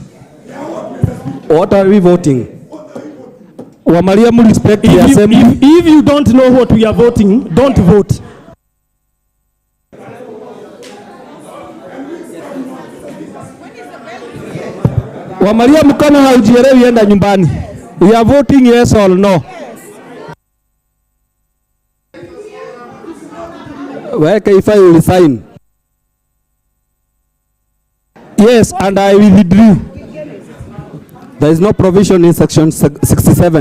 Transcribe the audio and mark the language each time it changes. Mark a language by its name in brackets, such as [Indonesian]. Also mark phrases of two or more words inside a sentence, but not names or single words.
[English] What are we voting? Respect the assembly. If you don't know what we are voting, don't vote. [Swahili] Wamalia mkono haujielewi, enda nyumbani. [English] We are voting yes or no. Weka if I will sign. Yes, and I withdrew. There is no provision in section 67.